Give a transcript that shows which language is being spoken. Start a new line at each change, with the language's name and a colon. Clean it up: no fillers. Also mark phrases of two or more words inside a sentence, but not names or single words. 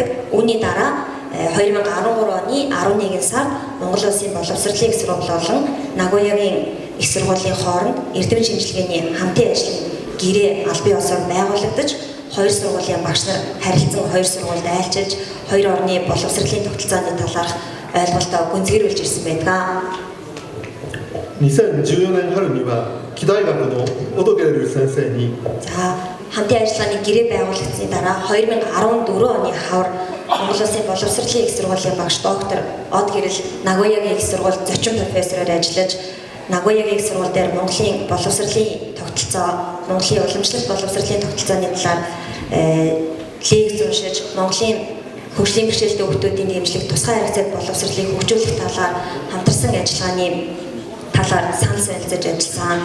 Mongolian: Үүний дараа 2013 оны 11 сард Монгол улсын боловсролын их сургууль болон Нагоягийн их сургуулийн хооронд эрдэм шинжилгээний хамтын ажлын гэрээ аль бие усаар байгуулагдаж, хоёр сургуулийн багш нар харилцан хоёр сургуульд айлчилж, хоёр орны боловсролын тогтолцооны талаарх ойлголтоо гүнзгийрүүлж ирсэн байдаг.
Japanese: 2014 年春には木大学のオドゲル先生に
Mongolian: хамтын ажиллагааны гэрээ байгуулагдсны дараа 2014 оны хавар Монгол улсын боловсролын их сургуулийн багш доктор Од Гэрэл Нагоягийн их сургууль зочин профессороор ажиллаж, Нагоягийн их сургууль дээр Монголын боловсролын тогтолцоо, Монголын уламжлалт боловсролын тогтолцооны талаар лекц уншиж, Монголын хөгжлийн бэрхшээлтэй хүүхдүүдийн дэмжлэг, тусгай харилцааг боловсролыг хөгжүүлэх талаар хамтарсан ажиллагааны талаар санал солилцож ажилласан.